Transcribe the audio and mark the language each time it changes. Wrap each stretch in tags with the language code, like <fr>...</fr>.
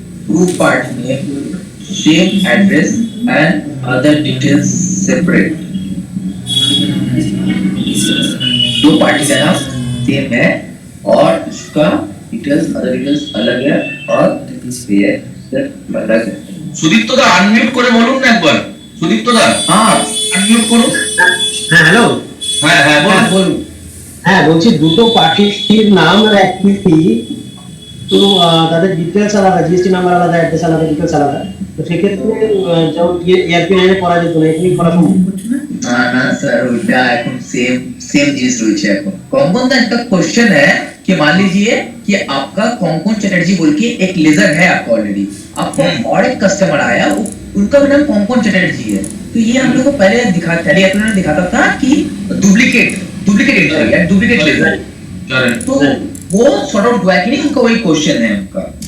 <hi>Group party name, same address and other details separate. दो party का नाम same है और उसका डिटेल्स अदर डिटेल्स अलग है और ये अलग है।</hi> <bn>सुदीप्त दा अनम्यूट করে বলুন না একবার। সুদীপ্ত দা</bn> <hi>हाँ</hi> <bn>আনমিউট করুন। হ্যাঁ হ্যালো, হ্যাঁ হ্যাঁ বলুন।</bn> <hi>बोलूं।</hi> <bn>হ্যাঁ বলছি দুটো পার্টির নাম আর অ্যাক্টিভিটি, তো তাদের ডিটেলস আলাদা, জিএসটি নাম্বার আলাদা, অ্যাড্রেস আলাদা, ডিটেলস আলাদা, তো সেক্ষেত্রে যেমন এআরপি লাইনে করা যেত না, এখানে করা সম্ভব? না না স্যার, ওইটা এখন</bn> <hi>सेम चीज</hi> <bn>রয়েছে। এখন</bn> <hi>कॉमन का</hi> <bn>একটা</bn> <hi>क्वेश्चन है कि मान लीजिए कि आपका कॉमन चटर्जी बोल के एक लेजर है आपका ऑलरेडी, आपको और एक कस्टमर आया, उनका भी नाम कॉमन चटर्जी है, तो ये हम लोग को पहले दिखाता था कि डुप्लीकेट लेजर, तो वो सॉर्ट ऑफ हुआ कि नहीं, उनका वही क्वेश्चन है उनका।</hi>